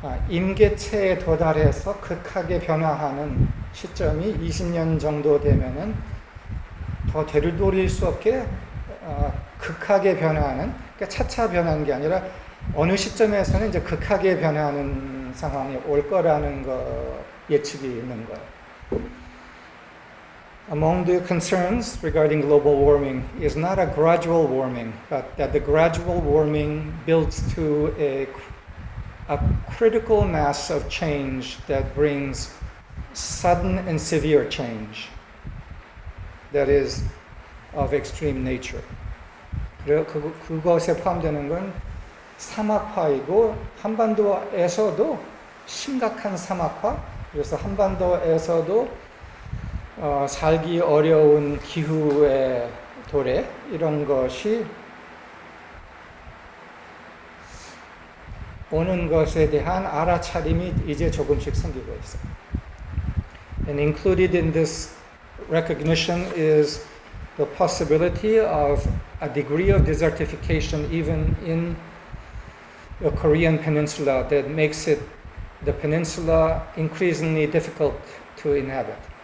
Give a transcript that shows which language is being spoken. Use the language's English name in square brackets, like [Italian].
[Korean] 임계체에 도달해서 극하게 변화하는 시점이 20년 정도 되면은 더 되돌릴 수 없게 극하게 변화하는, 그러니까 차차 변하는 게 아니라 어느 시점에서는 이제 극하게 변하는 상황이 올 거라는 예측이 있는 거예요. [English] Among the concerns regarding global warming is not a gradual warming, but that the gradual warming builds to a critical mass of change that brings sudden and severe change that is of extreme nature. [Korean] 그것에 포함되는 건 사막화이고 한반도에서도 심각한 사막화, 그래서 한반도에서도 살기 어려운 기후의 도래 이런 것이 오는 것에 대한 알아차림이 이제 조금씩 생기고 있어요. [English] And included in this recognition is the possibility of a degree of desertification even in the Korean peninsula that makes the peninsula increasingly difficult to inhabit.